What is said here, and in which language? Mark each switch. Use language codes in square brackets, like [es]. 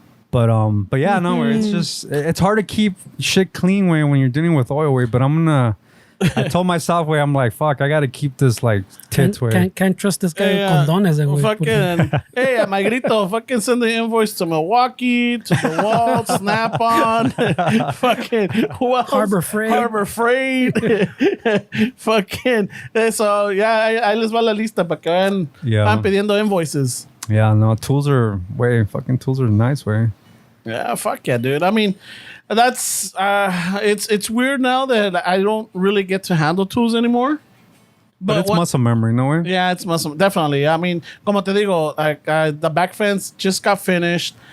[en] But yeah, no, it's just it's hard to keep shit clean way when you're dealing with oil way. But I told myself way, I'm like, fuck, I gotta keep this like tits way. Can't trust this guy with Yeah. [es] condones. [en] Well, [es] güey. [en] fucking, hey, a Magrito, fucking send the invoice to Milwaukee, to the Wall, Snap On, fucking, who else? Harbor Freight. Harbor Freight. [es] Fucking, so, yeah, ahí les va la lista para que vean, [en] Yeah. [es] van pidiendo invoices. [en] Yeah, no, tools are nice way. Yeah, fuck yeah, dude. I mean, that's it's weird now that I don't really get to handle tools anymore. But it's what- muscle memory, no way. Yeah, it's muscle. Definitely. I mean, como te digo, like the back fence just got finished.